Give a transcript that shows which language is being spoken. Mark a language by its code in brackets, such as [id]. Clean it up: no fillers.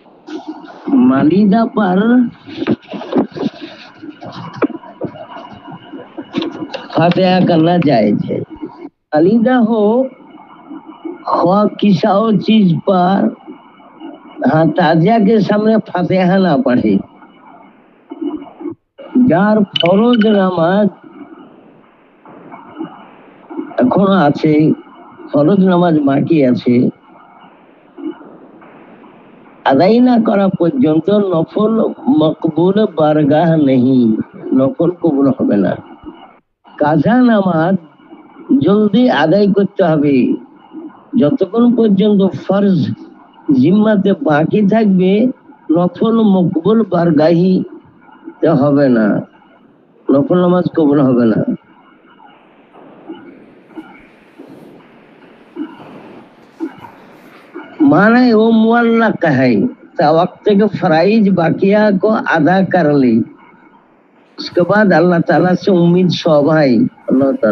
[hi] मालिदा पर फातिहा करना जायज है। मालिदा हो ख्वा किसी और चीज पर, हाँ ताजिया के सामने फातिहा ना पढ़े। [bn] যার ফরজ নামাজ এখনো আছে, ফরজ নামাজ বাকি আছে, আদায় না করা পর্যন্ত নফল মকবুল বারগাহ নেই, নফল কবুল হবে না। কাজা নামাজ জলদি আদায় করতে হবে। যতক্ষণ পর্যন্ত ফরজ জিম্মাতে বাকি থাকবে নফল মকবুল বারগাহি হবে না, নফল নামাজ কবুল হবে না। [hi] माने वो मुअल्लक है, तो वक्त के फराइज बाकिया को अदा कर ली, उसके बाद अल्लाह ताला से उम्मीद शोभा है। अल्लाह ताला